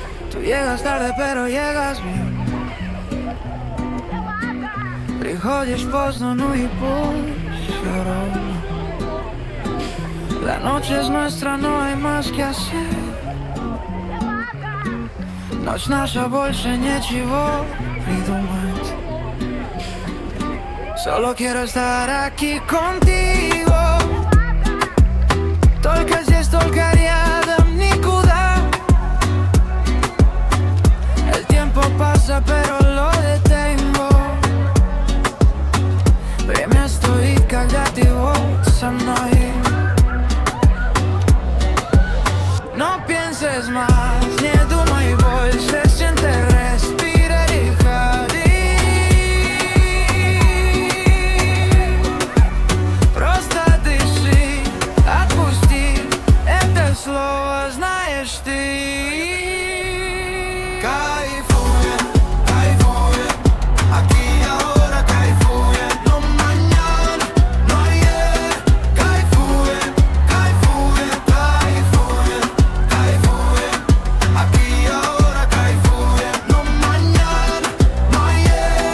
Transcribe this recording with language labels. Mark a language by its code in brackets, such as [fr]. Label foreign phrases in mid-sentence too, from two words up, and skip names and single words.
[es] Tú llegas tarde pero llegas bien. [ru] Приходишь поздно, ну и пусть всё равно. [es] La noche es nuestra, no hay más que hacer. [ru] Ночь наша, больше ничего придумать. [es] Solo quiero estar aquí contigo. [ru] Только здесь, только рядом, никуда. [es] El tiempo pasa pero lo detengo. [ru] Время стоит, когда ты вот со мной. [es] No pienses más, [ru] не думай больше, [es] siente, respira [ru] и ходи. Просто дыши, отпусти, это слово знаешь ты. Кайфуем, кайфуем, [es] aquí y ahora кайфуем, no mañana, no ayer. [ru] Кайфуем, кайфуем, кайфуем, кайфуем, [es] aquí y ahora кайфуем, no mañana, no ayer.